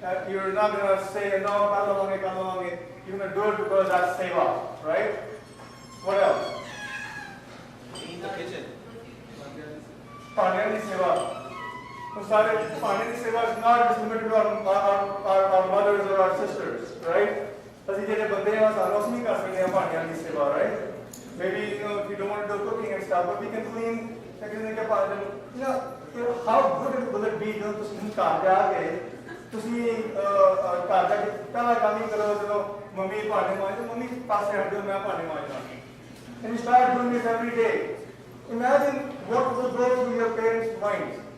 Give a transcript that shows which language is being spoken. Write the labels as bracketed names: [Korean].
[English] You're not going to say no [Punjabi] कर लवांगे. [English] You're going to do it because that's seva, right? What else? In the kitchen. [Hindi] पानी की सेवा. तो सारे पानी की सेवा [English] is not just limited to our mothers or our sisters, right? [Punjabi] ਅਸੀਂ ਜਿਹੜੇ ਬੰਦੇ ਆ ਸਾਨੂੰ ਅਸੀਂ ਨਹੀਂ ਕਰ ਸਕਦੇ ਆ ਭਾਂਡਿਆਂ ਦੀ ਸੇਵਾ, right? [English] Maybe if you don't want to do cooking and stuff, but we can clean. [Punjabi] ਕਹਿੰਦੇ ਕਿ ਭਾਂਡੇ [English] how good will it be [Punjabi] ਜਦੋਂ ਤੁਸੀਂ ਘਰ ਜਾ ਕੇ ਤੁਸੀਂ ਘਰ ਜਾ ਕੇ ਪਹਿਲਾ ਕੰਮ ਹੀ ਕਰੋ ਜਦੋਂ ਮੰਮੀ ਭਾਂਡੇ ਮਾਂਜਦੇ ਮੰਮੀ ਪਾਸੇ ਹਟ ਜਾਓ ਮੈਂ ਭਾਂਡੇ ਮਾਂਜਦਾ. [English] And you start doing this every day. Imagine what will go through your parents' minds.